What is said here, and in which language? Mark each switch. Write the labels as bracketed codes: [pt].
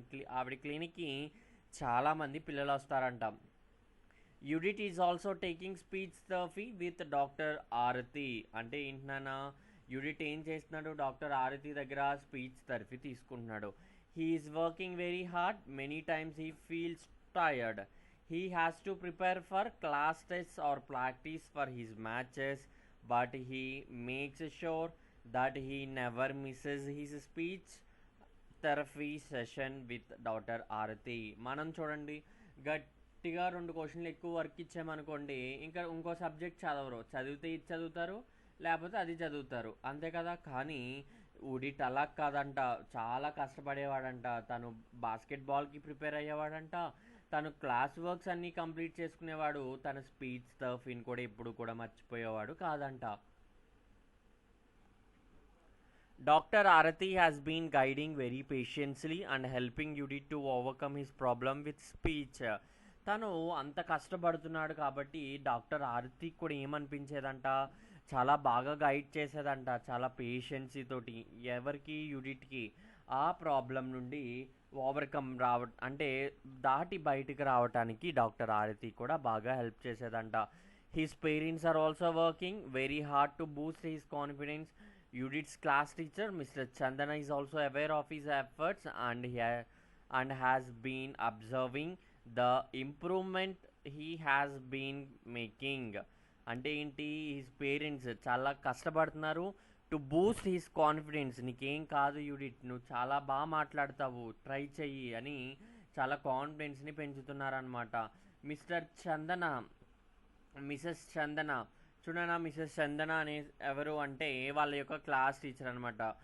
[te] ఆవిడ క్లినిక్కి చాలామంది పిల్లలు వస్తారంట. [en] Udit is also taking speech therapy with doctor Arati. [te] అంటే ఏంటన్నా, యుడిట్ ఏం చేస్తున్నాడు? డాక్టర్ ఆరతి దగ్గర స్పీచ్ థెరపీ తీసుకుంటున్నాడు. [en] He is working very hard. Many times he feels tired. He has to prepare for class tests or practice for his matches, but he makes sure that he never misses his speech therapy session with Dr. Arati. [te] మనం చూడండి, గట్టిగా 2 క్వశ్చన్లు ఎక్కువ work ఇచ్చామనుకోండి, ఇంకా ఇంకో subject చదవరు. చదివితే ఇది చదువుతారు, లేకపోతే అది చదువుతారు, అంతే కదా. కానీ యుడిట్ అలా కాదంట. చాలా కష్టపడేవాడంట. తను బాస్కెట్బాల్కి ప్రిపేర్ అయ్యేవాడంట. తను క్లాస్ వర్క్స్ అన్నీ కంప్లీట్ చేసుకునేవాడు. తన స్పీచ్ థెరపీని కూడా ఎప్పుడు కూడా మర్చిపోయేవాడు కాదంట. [en] Dr. Arati has been guiding very patiently and helping Udit to overcome his problem with speech. [te] తను అంత కష్టపడుతున్నాడు కాబట్టి డాక్టర్ ఆరతి కూడా ఏమనిపించేదంట, చాలా బాగా గైడ్ చేసేదంట, చాలా పేషెన్సీ తోటి ఎవరికి, యూడిట్కి ఆ ప్రాబ్లం నుండి ఓవర్కమ్ అంటే దాటి బయటికి రావటానికి డాక్టర్ ఆరతి కూడా బాగా help చేసేదంట. [en] His parents are also working very hard to boost his confidence. Udit's class teacher, Mr. Chandana, is also aware of his efforts and has been observing the improvement he has been making. [te] అంటే ఏంటి, [en] his parents [te] చాలా కష్టపడుతున్నారు [en] To boost his confidence. [te] నీకేం కాదు యూడిట్, నువ్వు చాలా బాగా మాట్లాడతావు, ట్రై చెయ్యి అని చాలా కాన్ఫిడెన్స్ని పెంచుతున్నారనమాట. మిస్టర్ చందన, మిసెస్ చందన చూడనా, మిసెస్ చందన అనే ఎవరు అంటే వాళ్ళ యొక్క క్లాస్ టీచర్ అనమాట.